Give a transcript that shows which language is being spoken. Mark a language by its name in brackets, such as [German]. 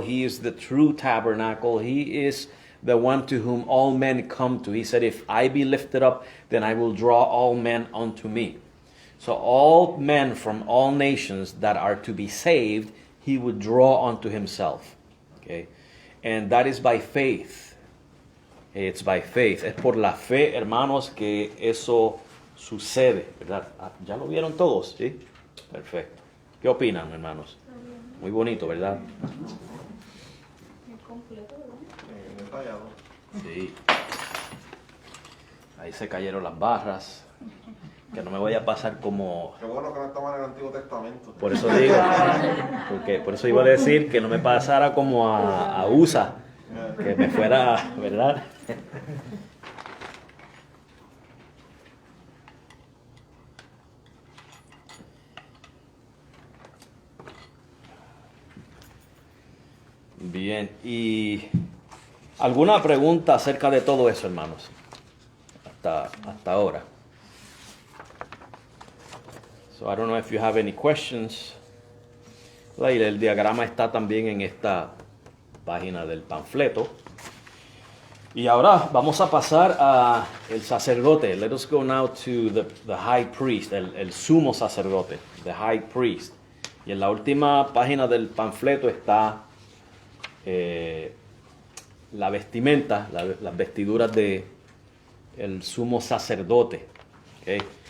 [English] He is the true tabernacle. He is the one to whom all men come to. He said, if I be lifted up, then I will draw all men unto me. So all men from all nations that are to be saved, He would draw unto Himself. Okay? And that is by faith. It's by faith. [Spanish] Es por la fe, hermanos, que eso sucede, ¿verdad? ¿Ya lo vieron todos? ¿Sí? Perfecto. ¿Qué opinan, hermanos? Muy bonito, ¿verdad? Muy completo, ¿verdad? Detallado. Sí. Ahí se cayeron las barras. Que no me vaya a pasar como... Qué bueno que no estamos en el Antiguo Testamento. Por eso digo, porque por eso iba a decir que no me pasara como a USA, que me fuera, ¿verdad? Bien, y ¿alguna pregunta acerca de todo eso, hermanos? Hasta ahora. [English] So I don't know if you have any questions. [Spanish] Y el diagrama está también en esta página del panfleto. Y ahora vamos a pasar a el sacerdote. [English] Let us go now to the high priest, [Spanish] el sumo sacerdote, [English] the high priest. [Spanish] Y en la última página del panfleto está la vestimenta, las vestiduras de el sumo sacerdote. Okay.